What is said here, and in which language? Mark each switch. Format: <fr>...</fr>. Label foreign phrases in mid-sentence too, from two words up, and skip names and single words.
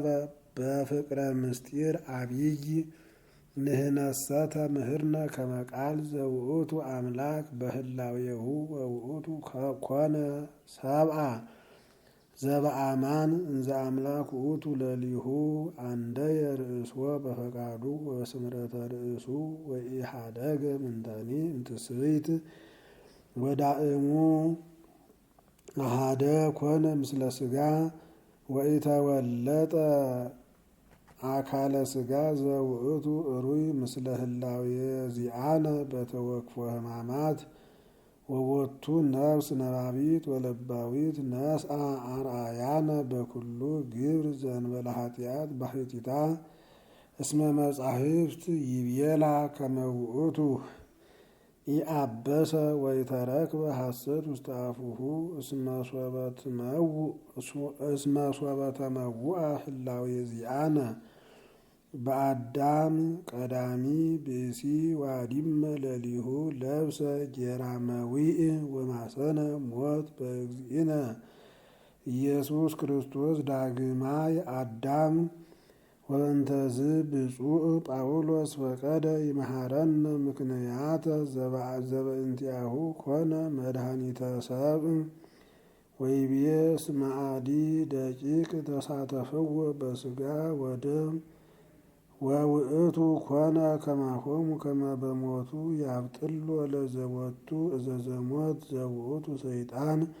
<gez>በፍቅረ ምስጢር አብይ ንህነሰተ ምህርነ ከመ ቃል ዘውእቱ አምላክ በህላዌሁ ወውእቱ ኮነ ሰብአ ዘበአማን እንዘ አምላክ ውእቱ ለሊሁ አንደየ ርእስዎ በፈቃዱ ወስምረተ ርእሱ ወኢሃደገ ምንተኒ እምትስብእት ወዳእሙ አሃደ ኮነ ምስለ ስጋ ወኢተወለጠ አካለ ስጋ ዘውእቱ እሩይ ምስለ ህላዌ ዚአነ በተወክፎ ሕማማት ወቦቱ ነፍስ ነባቢት ወለባዊት ነስአ አርአያነ በኩሉ ግብር ዘእንበለ ኃጢአት ባሕቲታ እስመ መጻሕፍት ይቤላ ከመ ውእቱ ኢአበሰ ወኢተረክበ ሐሰት ውስተ አፉሁ እስመ ሶበ ተመውአ ህላዌ ዚአነ በአዳም ቀዳሚ ብእሲ ዋዲመ ለሊሁ ለብሰ ጌራመዊእ ወማሰነ ሞት በእግዚእነ ኢየሱስ ክርስቶስ ዳግማይ አዳም ወእንተዝ ብፁዕ ጳውሎስ ፈቀደ ይመሃረነ ምክንያተ ዘበእንቲአሁ ኮነ መድኃኒተ ሰብእ ወይቤ እስመ አዲ ደቂቅ ተሳተፍዎ በሥጋ ወደም ወውእቱ ኮነ ከማሆሙ ከመ በሞቱ ያብጥሎ ለዘወቱ እዘዘሞት ዘውእቱ ሰይጣን</gez>